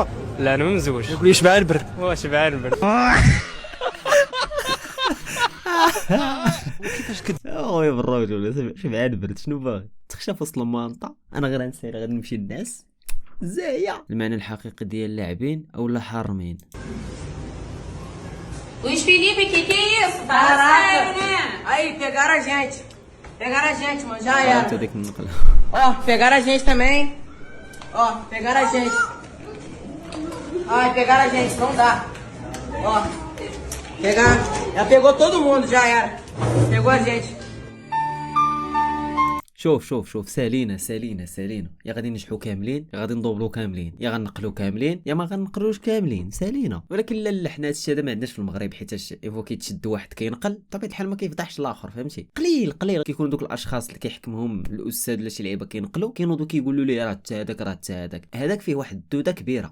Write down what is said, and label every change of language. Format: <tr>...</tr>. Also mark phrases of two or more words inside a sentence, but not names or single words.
<ar>لا انا ما مزوج. يقول لي شبعان البرد. شبعان البرد. كيفاش خويا بالراجل شبعان برد. شنو باغي تخشى في وسط المانطا؟ انا غير نسير غادي نمشي للناس زايا. المعنى الحقيقي ديال اللاعبين اولا حارمين.</ar> <pt>Luís Felipe, que é isso? Aí, pegaram a gente. Mano, já era. Ó, pegaram a gente também. Pegaram a gente. Ai, pegaram a gente, não dá. Ó, pegaram. Já pegou todo mundo, já era. Pegou a gente.</pt> <ar>شوف سالينا يا غادي نجحوا كاملين يا غادي ندوبلو كاملين يا غنقلو كاملين يا ما غنقلوش كاملين. سالينا. ولكن لا حنا هادشي هذا ما عندناش في المغرب، حيت ايفو كيتشد واحد كينقل بطبيعه الحال ما كيفضحش الاخر فهمتي. قليل كيكونوا دوك الاشخاص اللي كيحكمهم الاستاذ ولا شي لعيبه كينقلوا كينوضوا كيقولوا لي راه حتى هذاك فيه واحد الدوده كبيره.</ar>